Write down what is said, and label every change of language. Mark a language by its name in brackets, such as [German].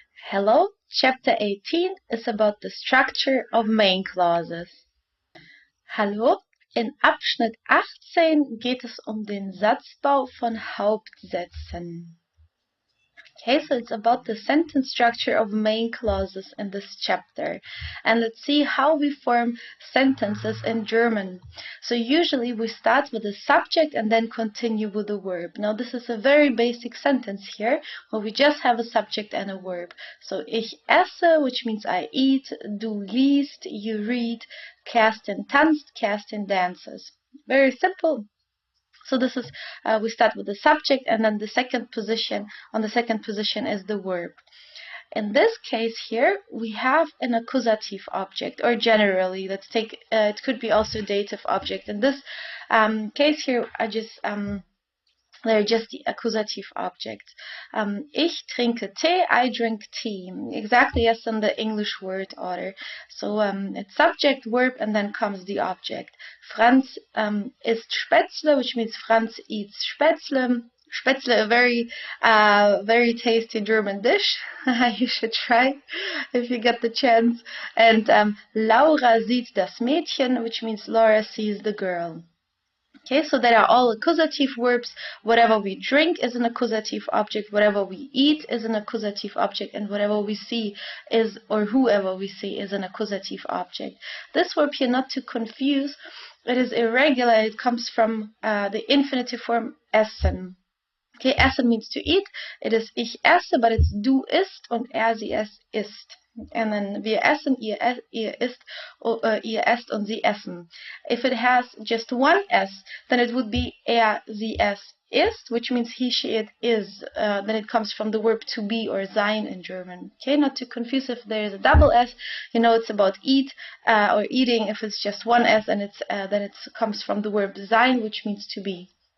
[English] Hello, chapter 18 is about the structure of main clauses. [German] Hallo, in Abschnitt 18 geht es den Satzbau von Hauptsätzen. [English] Okay, so it's about the sentence structure of main clauses in this chapter. And let's see how we form sentences in German. So usually we start with the subject and then continue with the verb. Now this is a very basic sentence here, where we just have a subject and a verb. So [German] ich esse, [English] which means I eat, [German] du liest, [English] you read, [German] Kerstin tanzt, [English] Kerstin dances. Very simple. So this is, we start with the subject, and then the second position is the verb. In this case here, we have an accusative object, or generally, let's take, it could be also dative object. In this case here, they're just the accusative objects. [German] Ich trinke Tee, [English] I drink tea. Exactly as in the English word order. So it's subject, verb, and then comes the object. [German] Franz isst Spätzle, [English] which means Franz eats Spätzle. Spätzle, a very tasty German dish. You should try if you get the chance. And [German] Laura sieht das Mädchen, [English] which means Laura sees the girl. Okay, so they are all accusative verbs. Whatever we drink is an accusative object, whatever we eat is an accusative object, and whatever we see is, or whoever we see, is an accusative object. This verb here, not to confuse, it is irregular. It comes from the infinitive form essen. Okay, essen means to eat. It is [German] ich esse, [English] but it's [German] du isst und sie es isst. [English] And then [German] wir essen, ihr isst, ihr esst und sie essen. [English] If it has just one s, then it would be [German] sie es isst, [English] which means he, she, it is. Then it comes from the verb to be or sein in German. Okay, not to confuse if there is a double s, you know it's about eat or eating. If it's just one s, and then it comes from the verb sein, which means to be.